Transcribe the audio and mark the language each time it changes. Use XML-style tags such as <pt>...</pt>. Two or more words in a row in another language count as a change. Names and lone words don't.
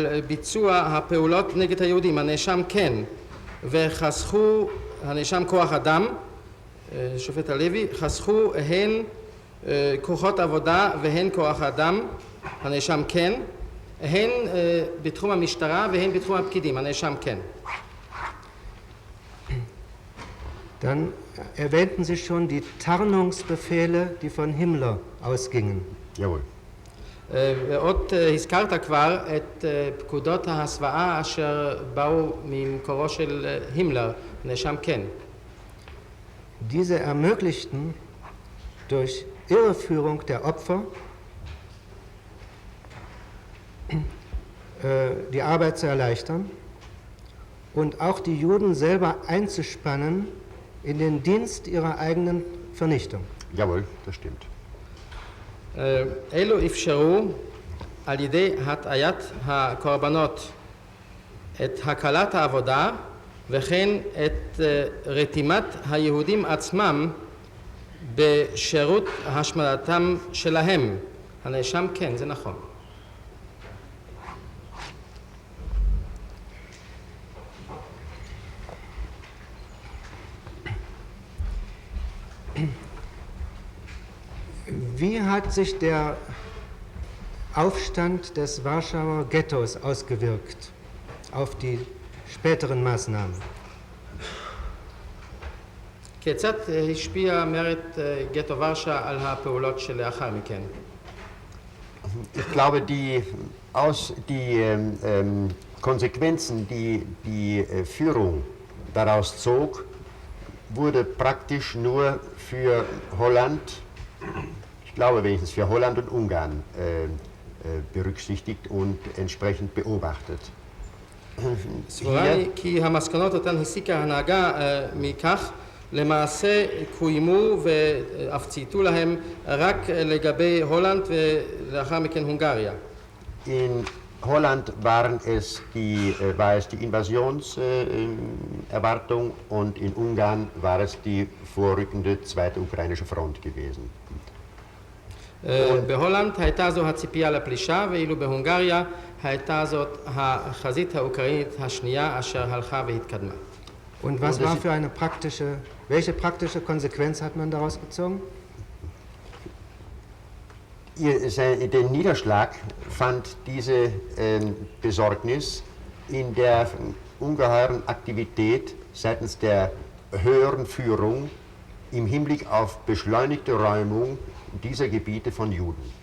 <he>ביצוע הפעולות נגד היהודים, הנאשם כן, וחסכו, הנאשם כוח אדם, שופט הלוי, חסכו הן כוחות עבודה והן כוח אדם, הנאשם כן, הן בתחום המשטרה והן בתחום הפקידים, הנאשם כן.</he> <de>Dann erwähnten Sie schon die Tarnungsbefehle, die von Himmler ausgingen. Jawohl.</de> <he>ועוד הזכרת כבר את פקודות ההסוואה אשר באו ממקורו של הימלר, נאשם כן.</he> <de>Diese ermöglichten durch Irreführung der Opfer die Arbeit zu erleichtern und auch die Juden selber einzuspannen in den Dienst ihrer eigenen Vernichtung. Jawohl, das stimmt.</de> <he>אלו אפשרו על ידי הטעיית הקורבנות את הקלת העבודה וכן את רתימת היהודים עצמם בשירות השמדתם שלהם. הנאשם כן, זה נכון.</he> <de>Wie hat sich der Aufstand des Warschauer Ghettos ausgewirkt auf die späteren Maßnahmen?</de> <he>כיצד השפיע מרד גטו ורשה על הפעולות שלאחר מכן?</he> <de>Ich glaube, die Konsequenzen, die die Führung daraus zog, wurde praktisch nur für Holland, ich glaube wenigstens für Holland und Ungarn berücksichtigt und entsprechend beobachtet.</de> <he>סבורה לי כי המסקנות אותן הסיקה ההנהגה מכך למעשה קוימו ואף צייתו להם רק לגבי הולנד ולאחר מכן הונגריה.</he> <de>In Holland war es die Invasionserwartung und in Ungarn war es die vorrückende zweite ukrainische Front gewesen.</de> <he>בהולנד הייתה זו הציפייה לפלישה, ואילו בהונגריה הייתה זאת החזית האוקראינית השנייה אשר הלכה והתקדמה.</he> <de>Und was war für eine welche praktische Konsequenz hat man daraus gezogen? Den Niederschlag fand diese Besorgnis in der ungeheuren Aktivität seitens der höheren Führung im Hinblick auf beschleunigte Räumung dieser Gebiete von Juden.</de>